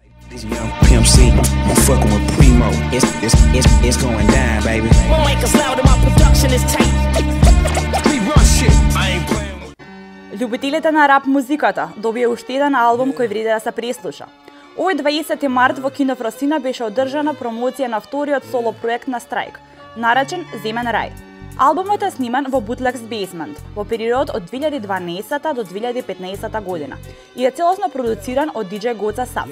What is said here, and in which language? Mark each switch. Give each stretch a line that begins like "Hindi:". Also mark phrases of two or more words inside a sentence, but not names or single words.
English: This young Pimp C, I'm fucking with Primo. It's going down, baby. My mic is loud and my production is tight. We run shit. I ain't playing with.
Macedonian: Љубителите на рап музиката добија уште еден албум кој вреди да се преслуша. Овој 20 март во Кино Фросина беше одржана промоција на вториот соло проект на Страйк, наречен Земен рај. Албумот е снимен во Bootleg's Basement во период од 2012 до 2015 година и е целосно продуциран од DJ Goza Saf.